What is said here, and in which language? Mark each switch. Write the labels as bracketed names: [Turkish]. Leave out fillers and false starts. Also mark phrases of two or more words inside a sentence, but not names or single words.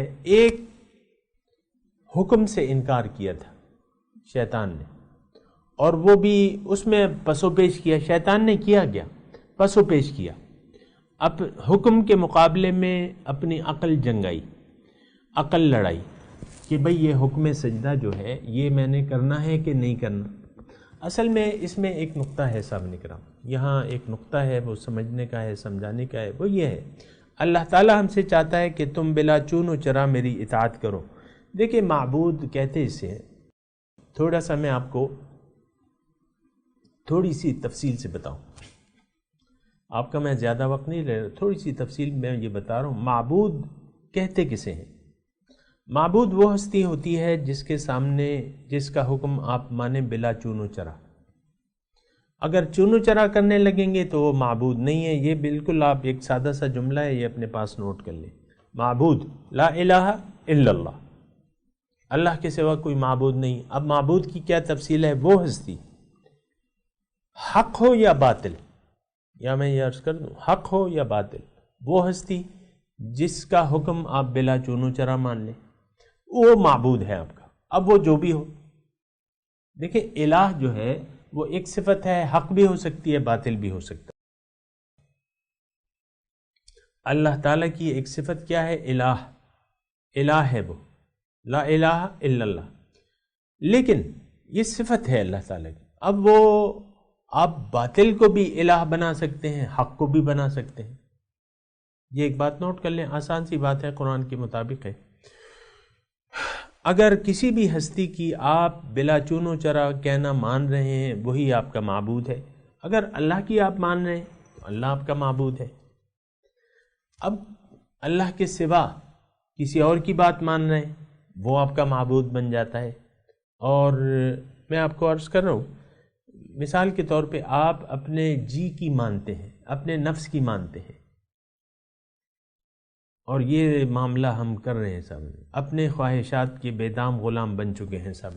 [Urdu] ایک حکم سے انکار کیا تھا شیطان نے، اور وہ بھی اس میں پسو پیش کیا، شیطان نے کیا گیا پسو پیش کیا، اب حکم کے مقابلے میں اپنی عقل جنگائی، عقل لڑائی کہ بھئی یہ حکم سجدہ جو ہے یہ میں نے کرنا ہے کہ نہیں کرنا۔ اصل میں اس میں ایک نقطہ ہے سامنے کرام، یہاں ایک نقطہ ہے، وہ سمجھنے کا ہے، سمجھانے کا ہے، وہ یہ ہے اللہ تعالیٰ ہم سے چاہتا ہے کہ تم بلا چون و چرا میری اطاعت کرو۔ دیکھیں معبود کہتے اسے، تھوڑا سا میں آپ کو تھوڑی سی تفصیل سے بتاؤں، آپ کا میں زیادہ وقت نہیں لے رہا، تھوڑی سی تفصیل میں یہ بتا رہا ہوں۔ معبود کہتے کسے ہیں؟ معبود وہ ہستی ہوتی ہے جس کے سامنے جس کا حکم آپ مانیں بلا چون و چرا۔ اگر چون و چرا کرنے لگیں گے تو وہ معبود نہیں ہے۔ یہ بالکل آپ ایک سادہ سا جملہ ہے، یہ اپنے پاس نوٹ کر لیں۔ معبود [Arabic] لا الہ الا اللہ، [Urdu] اللہ کے سوا کوئی معبود نہیں۔ اب معبود کی کیا تفصیل ہے؟ وہ ہستی حق ہو یا باطل، یا میں یہ عرض کر دوں حق ہو یا باطل، وہ ہستی جس کا حکم آپ بلا چون و چرا مان لیں، وہ معبود ہے آپ کا۔ اب وہ جو بھی ہو، دیکھیں الہ جو ہے وہ ایک صفت ہے، حق بھی ہو سکتی ہے، باطل بھی ہو سکتا ہے۔ اللہ تعالیٰ کی ایک صفت کیا ہے؟ الہ، الہ ہے وہ، [Arabic] لا الہ الا اللہ، [Urdu] لیکن یہ صفت ہے اللہ تعالیٰ کی۔ اب وہ آپ باطل کو بھی الہ بنا سکتے ہیں، حق کو بھی بنا سکتے ہیں۔ یہ ایک بات نوٹ کر لیں، آسان سی بات ہے، قرآن کے مطابق ہے۔ اگر کسی بھی ہستی کی آپ بلا چون و چرا کہنا مان رہے ہیں، وہی آپ کا معبود ہے۔ اگر اللہ کی آپ مان رہے ہیں تو اللہ آپ کا معبود ہے۔ اب اللہ کے سوا کسی اور کی بات مان رہے ہیں، وہ آپ کا معبود بن جاتا ہے۔ اور میں آپ کو عرض کر رہا ہوں، مثال کے طور پہ آپ اپنے جی کی مانتے ہیں، اپنے نفس کی مانتے ہیں، اور یہ معاملہ ہم کر رہے ہیں سامنے، اپنے خواہشات کے بے دام غلام بن چکے ہیں سامنے۔